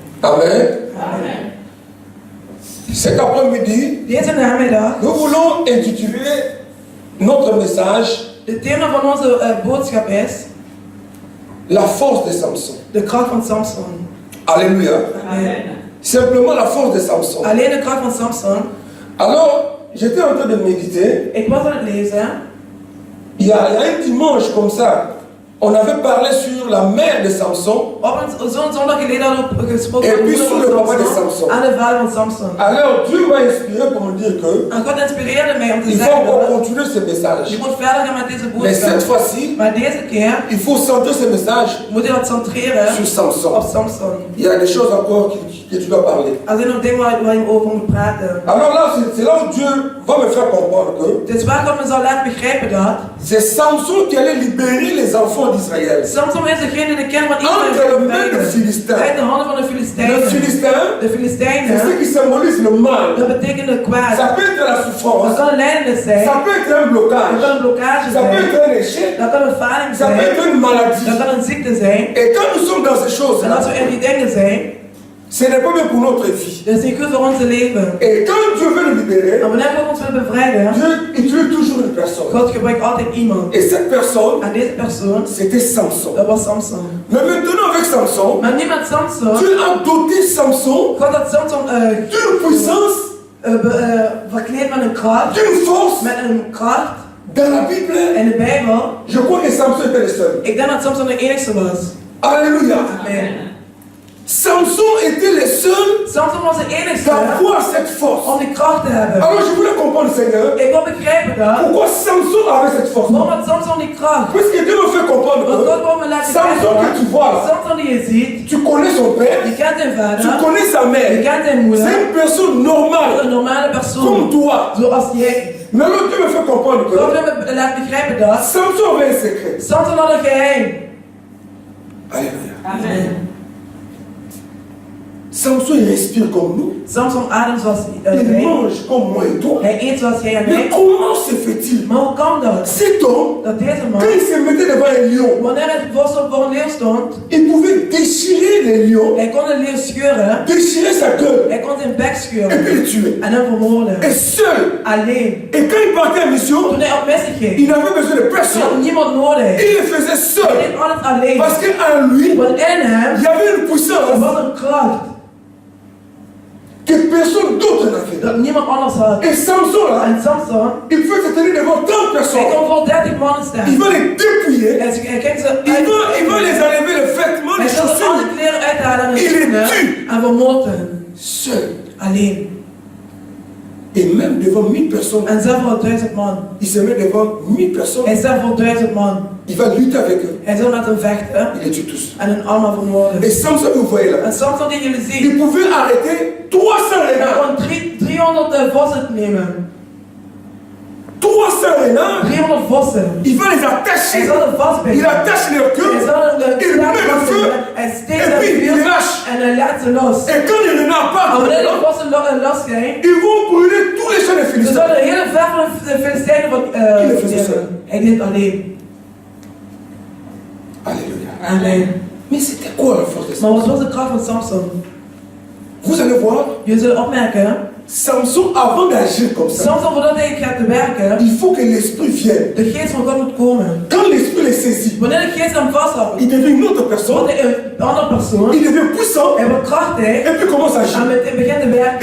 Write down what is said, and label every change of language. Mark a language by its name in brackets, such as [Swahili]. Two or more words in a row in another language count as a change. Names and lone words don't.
[French] Amen. Cet après-midi, nous voulons intituler notre message [Dutch] Het thema van onze boodschap is [French] la force de Samson. [Dutch] de kracht van Samson. [French] Alléluia. [Dutch] Amen. [French] Simplement la force de Samson. [Dutch] Alleen de kracht van Samson. [French] Alors, j'étais en train de méditer. [Dutch] Ik was aan het lezen. [French] Il y a un dimanche comme ça, on avait parlé sur la mère de Samson. [Dutch] Op zo'n zondag geleden hadden we gesproken [French] Et [Dutch] over [French] puis [Dutch] de [French] sur [Dutch] moeder [French] le [Dutch] van [French] papa de [Dutch] Samson [French] Samson. [Dutch] en de vader van Samson. [French] Alors, Dieu m'a inspiré pour me dire que [Dutch] En God inspireerde mij om te [French] il faut [Dutch] zeggen [French] encore [Dutch] dat [French] continuer ce message. [Dutch] je moet verder gaan met deze [French] Mais cette [Dutch] boodschap. [French] fois-ci, [Dutch] Maar deze keer [French] il faut centrer ce message [Dutch] moet je dat centreren [French] sur Samson. [Dutch] op Samson. [French] Il y a des choses encore que tu dois parler. [Dutch] Er zijn nog dingen waar je over moet praten. [French] Alors là, c'est là où Dieu va me faire comprendre que [Dutch] Het is waar God me zal laten begrijpen dat [French] c'est Samson qui allait libérer les enfants d'Israël. [Dutch] Samson is degene die de kern van [French] Entre les [Dutch] Israël [French] mains des Philistins. [Dutch] uit de handen van de [French] Le [Dutch] Filistijnen. [French] Philistin, [Dutch] De [French] c'est ce [Dutch] Filistijnen, [French] qui symbolise le mal. [Dutch] dat betekent de kwaad. [French] Ça peut être la [Dutch] Dat [French] souffrance. [Dutch] kan een lijdennis zijn. [French] Ça peut être un [Dutch] Dat [French] blocage. [Dutch] kan een blokkage [French] Ça peut [Dutch] zijn. [French] être un échec. [Dutch] Dat kan een faling [French] Ça peut [Dutch] zijn. [French] être une maladie. [Dutch] Dat kan een ziekte zijn. [French] Et quand nous sommes dans ces [Dutch] En [French] choses-là, [Dutch] als we in die dingen zijn, [French] ce n'est pas bien pour notre vie. [Dutch] dat is niet goed voor ons leven. [French] Et quand Dieu veut nous libérer, [Dutch] Maar wanneer God ons wil bevrijden, [French] Dieu utilise toujours une personne. [Dutch] God gebruikt altijd iemand. [French] Et cette personne, [Dutch] En deze persoon, [French] c'était Samson. [Dutch] dat was Samson. [French] Mais maintenant avec Samson, [Dutch] Maar niet met Samson. [French] Dieu a doté Samson [Dutch] God had Samson [French] d'une puissance, [Dutch] verkleed met een kracht. [French] d'une force. [Dutch] Met een kracht. [French] Dans la Bible, [Dutch] In de Bijbel, [French] je crois que Samson était le seul. [Dutch] ik denk dat Samson de enigste was. [French] Alléluia. [Dutch] Amen. [French] Samson était le seul [Dutch] Samson was de enigste [French] d'avoir cette force. [Dutch] om die kracht te hebben. [French] Alors je voulais comprendre, Seigneur, [Dutch] Ik wil begrijpen dat. [French] pourquoi Samson avait cette force. [Dutch] Waarom had Samson die kracht? [French] Puisque Dieu me fait comprendre [Dutch] Want God [French] que [Dutch] wil me laten [French] Samson que tu vois là, [Dutch] Samson die je ziet, [French] tu connais son père, [Dutch] je kent zijn [French] tu [Dutch] vader, [French] connais sa [Dutch] je [French] mère. [Dutch] kent zijn [French] C'est [Dutch] moeder. [French] une personne [Dutch] Dat is [French] normale, [Dutch] een normale [French] comme [Dutch] persoon, [French] toi. [Dutch] zoals jij. [French] Mais là, Dieu me fait comprendre [Dutch] God [French] que [Dutch] wil me laten begrijpen dat [French] Samson avait un secret. [Dutch] Samson had een geheim. [French] Alléluia. [Dutch] Amen. [French] Samson, il respire comme nous. [Dutch] Samson ademt zoals [French] Il [Dutch] wij. [French] mange comme moi et toi. [Dutch] Hij eet zoals jij en [French] Mais [Dutch] mij. [French] comment se fait-il? [Dutch] Maar hoe kan dat? [French] Cet homme, [Dutch] Dat deze man, [French] quand il se mettait devant un lion, [Dutch] wanneer hij voor een leeuw stond, [French] il pouvait déchirer les lions, [Dutch] hij kon de leeuw scheuren, [French] déchirer sa gueule [Dutch] hij kon zijn bek [French] et [Dutch] scheuren [French] puis le tuer. [Dutch] en hem vermoorden. [French] Et seul. [Dutch] Alleen. [French] Et quand il partait en mission, [Dutch] Toen hij op missie ging, [French] il n'avait besoin de [Dutch] hij had [French] personne. [Dutch] niemand nodig. [French] Il le faisait [Dutch] Hij [French] seul. [Dutch] deed alles alleen. [French] Parce qu'en lui, [Dutch] Want in hem [French] il y avait une [Dutch] er [French] puissance [Dutch] was een kracht [French] que personne d'autre n'avait. [Dutch] dat niemand anders had. [French] Et Samson là, [Dutch] En Samson, [French] il peut se tenir devant tant de [Dutch] hij [French] personnes. [Dutch] kon voor 30 mannen [French] Il [Dutch] staan. [French] va les dépouiller. [Dutch] Hij kijkt ze [French] Il va les enlever les vêtements, [Dutch] hij [French] les [Dutch] zal alle [French] chaussures. [Dutch] kleren uithalen en de [French] Il [Dutch] schoenen [French] les tue. [Dutch] en vermoordt hen. [French] Seul. [Dutch] Alleen. [French] Et même devant 1000 personnes, [Dutch] En zelf voor 1000 man. [French] il se met devant 1000 personnes. [Dutch] Hij zelf voor 1000 man. [French] Il va lutter avec eux. [Dutch] Hij zal met hen vechten [French] Il les tue tous. [Dutch] en hen allemaal vermoorden. [French] Et Samson, vous voyez là, [Dutch] En Samson die jullie zien, [French] il pouvait arrêter 300 [Dutch] hij [French] renards. [Dutch] kon 300 vossen nemen. [French] 300 renards. [Dutch] 300 vossen. [French] Il va les [Dutch] Hij [French] attacher. [Dutch] zal er vastbinden. [French] Il attache leur [Dutch] Hij [French] queue. [Dutch] zal er [French] Il met le feu. [Dutch] Hij steekt [French] Et [Dutch] zijn [French] puis il [Dutch] vuur [French] lâche. [Dutch] en hij laat ze los. [French] Et quand les renards [Dutch] En [French] partent, [Dutch] wanneer de vossen los zijn, [French] ils vont brûler tous les champs des [Dutch] ze [French] Philistins. [Dutch] zullen de hele ver van de Filistijnen van hij deed alleen. [French] Alléluia. [Dutch] Amen. [French] Mais c'était quoi la force de [Dutch] Maar [French] Samson? [Dutch] wat was de kracht van Samson? [French] Vous allez voir, [Dutch] Jullie zullen opmerken, [French] Samson, avant d'agir comme ça, [Dutch] Samson voordat hij gaat te werken, [French] il faut que l'esprit vienne. [Dutch] de geest van God moet komen. [French] Quand l'esprit les saisit, [Dutch] Wanneer de geest hem vasthoudt, [French] il devient une autre personne, [Dutch] wordt hij een andere persoon, [French] il devient puissant, [Dutch] hij wordt krachtig [French] et puis commence à agir. [Dutch] en begint te werken.